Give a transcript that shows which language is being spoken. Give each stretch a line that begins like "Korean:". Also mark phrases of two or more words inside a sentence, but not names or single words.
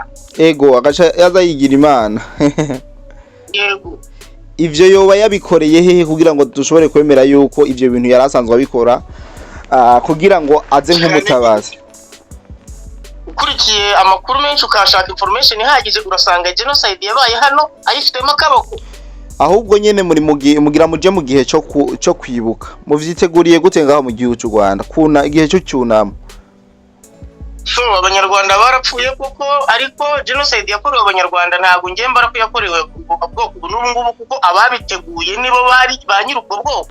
Rundi: Ego, agaca yaza yigira Imana.
Kinyarwanda: Yego.
Rundi: Ivyo yoba yabikoreye hehe kugira ngo dushobore kwemera yuko ivyo bintu yarasanzwe abikora kugira ngo aze nk'umutabazi?
Kinyarwanda: Ukurikiye amakuru menshi ukashaka information ihagije urasanga genocide yabaye hano ayifitemo akaboko.
Rundi: Ahubwo nyene muri mugira muje mu gihe cyo kwibuka muvyiteguriye gute ngaho mu gihugu cy'u Rwanda kuna igihe cyo cyunamo?
Kinyarwanda: So abanyarwanda barapfuye kuko ariko genocide yakorewe abanyarwanda ntago ngiye mbara ko yakorewe ubwoko n'ubungubu kuko ababiteguye nibo bari banyira ubwo bwoko.